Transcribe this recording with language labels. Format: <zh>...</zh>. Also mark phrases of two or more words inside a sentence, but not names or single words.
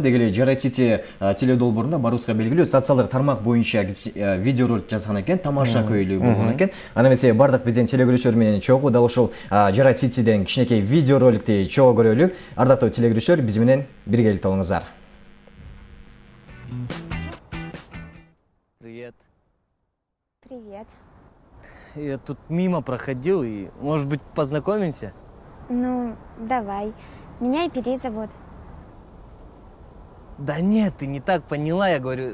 <ky>Дегеле Жарай Сити теледолбоорунда барыбызга белгилүү социалдык тармак боюнча видеоролик жазган экен, тамаша көйлүү болгон экен. Аны эмесе бардык биздин телегөрүүчүлөр менен чогуу дал ушул Жарай Ситиден кичинекей видеороликти чогуу көрөлү. Ардактуу телегөрүүчүлөр, биз менен биргеликте болуңуздар.</ky> <ru>Привет. Привет. Я тут мимо проходил и, может быть, познакомимся? Ну, давай. Меня Ипери зовут. Да нет, ты не так поняла, я говорю.</ru>